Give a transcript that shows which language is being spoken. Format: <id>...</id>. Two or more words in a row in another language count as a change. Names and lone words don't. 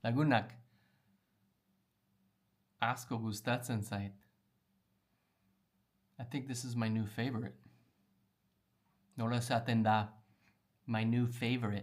<eu>ilunak asko gustatzen zait.</eu> <en>I think this is my new favorite.</en> <eu>Nola esaten da,</eu> <en>my new favorite.</en>